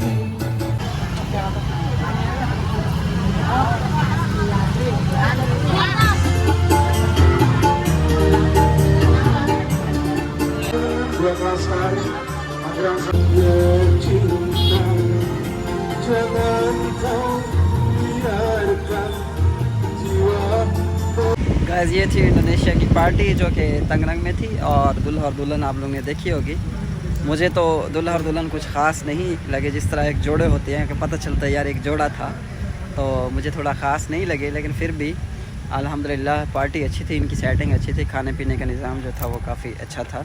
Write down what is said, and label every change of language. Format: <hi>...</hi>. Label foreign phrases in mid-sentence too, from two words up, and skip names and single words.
<id>Buat rasakan agar saya cinta, jangan kau biarkan jiwa.</id> <hi>गाइस ये थी इंडोनेशिया की पार्टी जो कि तंगरंग में थी और दूल्हा और दुल्हन आप लोगों ने देखी होगी. मुझे तो दूल्हा और दुल्हन कुछ ख़ास नहीं लगे. जिस तरह एक जोड़े होते हैं कि पता चलता है यार एक जोड़ा था, तो मुझे थोड़ा ख़ास नहीं लगे. लेकिन फिर भी अल्हम्दुलिल्लाह पार्टी अच्छी थी, इनकी सेटिंग अच्छी थी, खाने पीने का निज़ाम जो था वो काफ़ी अच्छा था.</hi>